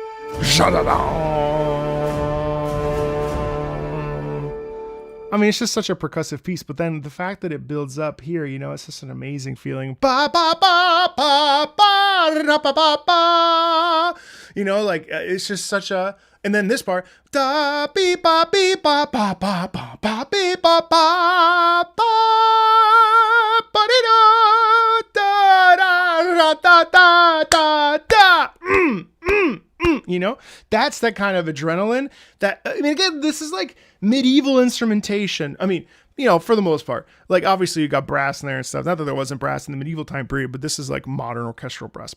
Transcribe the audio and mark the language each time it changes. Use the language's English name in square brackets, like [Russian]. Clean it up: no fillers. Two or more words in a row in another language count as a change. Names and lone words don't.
[English] I mean, it's just such a percussive piece, but then the fact that it builds up here, you know, it's just an amazing feeling. Ba ba ba ba ba ba ba ba. You know, like it's just such a. And then this part, da be ba be ba ba ba ba ba be ba ba ba ba da da da da da da. You know, that's that kind of adrenaline that, I mean, again, this is like medieval instrumentation. I mean, you know, for the most part, like obviously you got brass in there and stuff. Not that there wasn't brass in the medieval time period, but this is like modern orchestral brass.